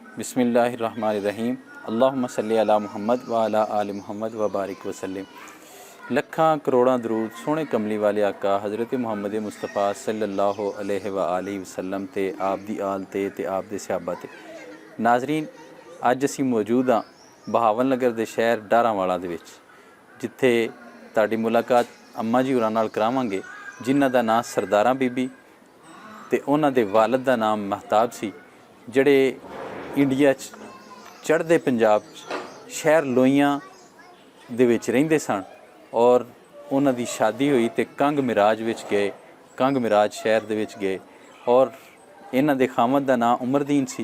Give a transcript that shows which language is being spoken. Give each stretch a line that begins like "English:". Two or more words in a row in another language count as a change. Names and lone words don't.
Arabic: بسم اللہ الرحمن الرحیم۔ اللہم صل علی محمد و علی آل محمد و بارک وسلم.
Punjabi: لکھاں کروڑاں درود سوہنے کملی والے آقا حضرت محمد مصطفیٰ
Arabic: صلی اللہ علیہ و آلہ وسلم
Punjabi: تے آپ دی آل تے آپ دے صحابہ تے. ناظرین، اج اسیں موجود ہاں بہاولنگر دے شہر ڈاراںوالا دے وچ، جتھے تہاڈی ملاقات اماں جی ہوراں نال کراواں گے، جنہاں دا نام سردارا بی بی تے اونہاں دے والد دا نام مہتاب سی، جہڑے انڈیا چڑھدے پنجاب شہر لوئیاں دے وچ رہندے سن اور اونہاں دی شادی ہوئی تے کنگ معراج وچ گئے، کنگ معراج شہر دے وچ گئے اور انہاں دے خاوند دا نام عمردین سی.